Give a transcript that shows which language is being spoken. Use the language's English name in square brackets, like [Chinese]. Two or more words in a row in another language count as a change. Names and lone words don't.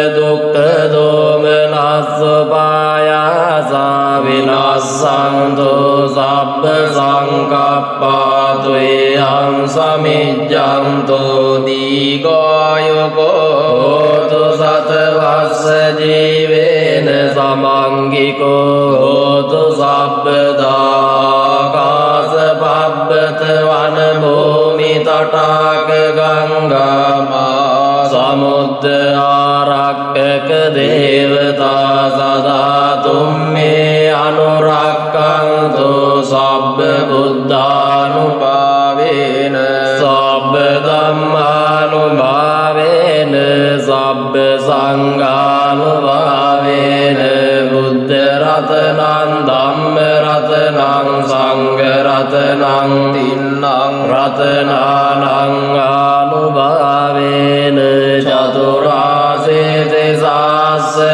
[Pali] දුක්ඛ දෝමනස්සපායාස විනස්සන්තු සබ්බ සංකප්පා ත්වේයං සමිජ්ජන්තු දීඝායුකෝ හෝතු සතවස්ස ජීවේන සමංගිකෝ හෝතු සබ්බදාකාස පබ්බත වන භූමි තටාක ගංගා සමුද්ද ආරක්කක දේවතා සදා තුම්මේ අනුරක්ඛන්තු සබ්බ බුද්ධානුභාවේන සබ්බ ධම්මානුභාවේන සබ්බ සංඝානුභාවේන බුද්ධ රතනං ධම්ම රතනං සංඝ රතනං තින්නං රතනානං ආනුභාවේන චතුරාසේති සාස්ස